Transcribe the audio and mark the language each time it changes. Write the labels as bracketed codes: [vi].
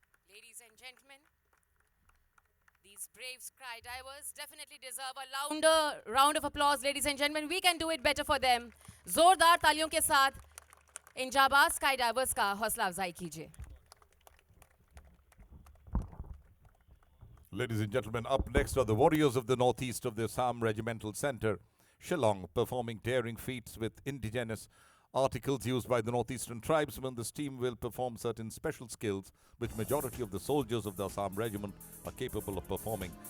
[en] Ladies and gentlemen, these brave skydivers definitely deserve a louder round of applause. Ladies and gentlemen, we can do it better for them. [hi] जोरदार तालियों के साथ इन जाबाज skydivers का हौसला अफजाई कीजिए. [en] Ladies and gentlemen, up next are the warriors of the northeast of the Assam Regimental Centre, Shillong, performing daring feats with indigenous articles used by the northeastern tribesmen. This team will perform certain special skills which majority of the soldiers of the Assam Regiment are capable of performing.